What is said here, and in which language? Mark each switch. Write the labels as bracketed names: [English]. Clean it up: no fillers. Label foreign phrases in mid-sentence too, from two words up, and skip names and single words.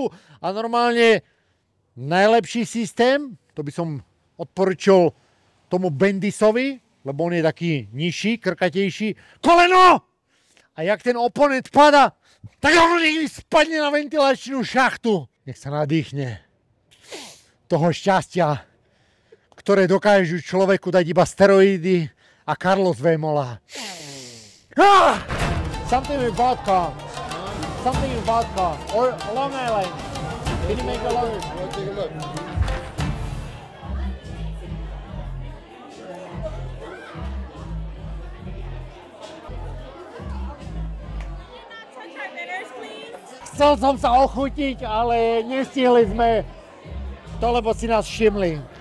[Slovak] A normálne najlepší systém, to by som odporučil tomu Bendisovi, lebo on je taký nižší, krkatejší. Koleno! A jak ten oponent pada, tak on spadne na ventilačnú šachtu. Nech sa nadýchne toho šťastia, ktoré dokážu človeku dať iba steroidy a Carlos Vémola. [English] Something with vodka. Something with vodka. Or Long Island. Can you make a Long Island? Let's take a look. [Slovak] Chcel som sa ochutiť, ale nestihli sme to, lebo si nás všimli.